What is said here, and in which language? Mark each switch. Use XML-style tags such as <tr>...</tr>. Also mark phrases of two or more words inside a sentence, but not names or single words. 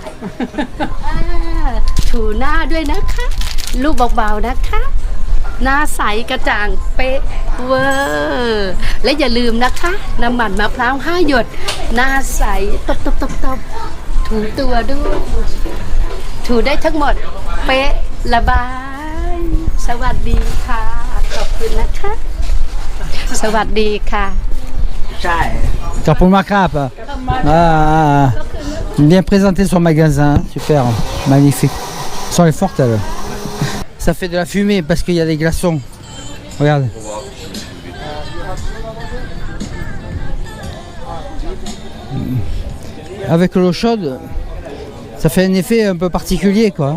<th>ถูหน้าด้วยนะคะลูกเบาๆนะคะหน้าใสกระจ่างเป๊ะเวอร์และอย่าลืมนะคะน้ำมันมะพร้าว5 หยดหน้าใสตบถูตัวด้วยถูได้ทั้งหมดเป๊ะระบายสวัสดีค่ะขอบคุณนะคะ</th> <fr>Pour ma crape. Bien présenté son magasin, super, magnifique. Elles sont fortes elles. Ça fait de la fumée parce qu'il y a des glaçons. Regarde. Avec l'eau chaude, ça fait un effet un peu particulier quoi.</fr>